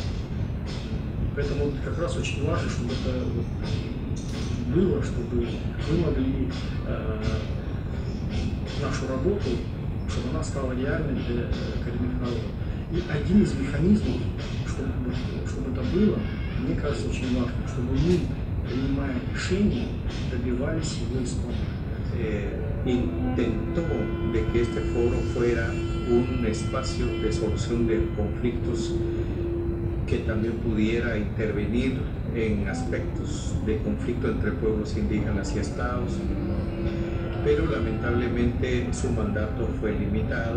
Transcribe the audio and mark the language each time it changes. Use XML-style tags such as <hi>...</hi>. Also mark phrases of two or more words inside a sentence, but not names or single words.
<ru>Поэтому как раз очень важно, чтобы это было, чтобы мы могли нашу работу, чтобы она стала реальной для коренных народов. И один из механизмов, чтобы это было, мне кажется, очень важно, чтобы мы, принимая решения, добивались его исполнения.</ru> <es>Intentó de que este foro fuera un espacio de solución de conflictos que también pudiera intervenir en aspectos de conflicto entre pueblos indígenas y estados, pero lamentablemente su mandato fue limitado.</es>